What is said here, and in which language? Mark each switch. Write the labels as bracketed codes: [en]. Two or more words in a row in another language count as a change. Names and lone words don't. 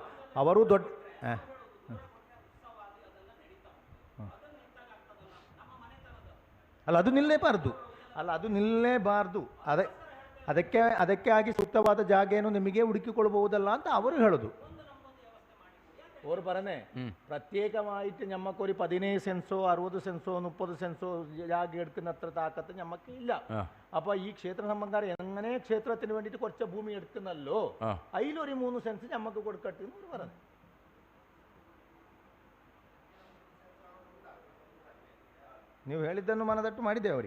[kn] ಅವರು ದೊಡ್ಡ ಅಲ್ಲ, ಅದು ನಿಲ್ಲೇಬಾರ್ದು, ಅಲ್ಲ ಅದು ನಿಲ್ಲೇಬಾರ್ದು. ಅದಕ್ಕೆ ಆಗಿ ಸೂಕ್ತವಾದ ಜಾಗ ಏನು ನಿಮಗೆ ಹುಡುಕಿಕೊಳ್ಬಹುದಲ್ಲ ಅಂತ ಅವರು ಹೇಳೋದು. ಅವರು ಬರನೆ [ml] പ്രത്യേകമായിട്ട് ഞമ്മക്കൊരു 15 സെൻസോ 60 സെൻസോ 30 സെൻസോ ജാഗ എടുക്കുന്നത്ര താക്കത്ത് ഞമ്മക്ക് ഇല്ല. അപ്പൊ ഈ ക്ഷേത്ര സംബന്ധക്കാർ എങ്ങനെ ക്ഷേത്രത്തിന് വേണ്ടിയിട്ട് കുറച്ച് ഭൂമി എടുക്കുന്നല്ലോ, അതിലൊരു 3 സെൻസ് ഞമ്മക്ക് കൊടുക്കട്ടെ എന്ന് അവർ പറഞ്ഞു. [kn] ನೀವು ಹೇಳಿದ್ದನ್ನು ಮನದಟ್ಟು ಮಾಡಿದ್ದೇವೆ ಅವರಿಗೆ.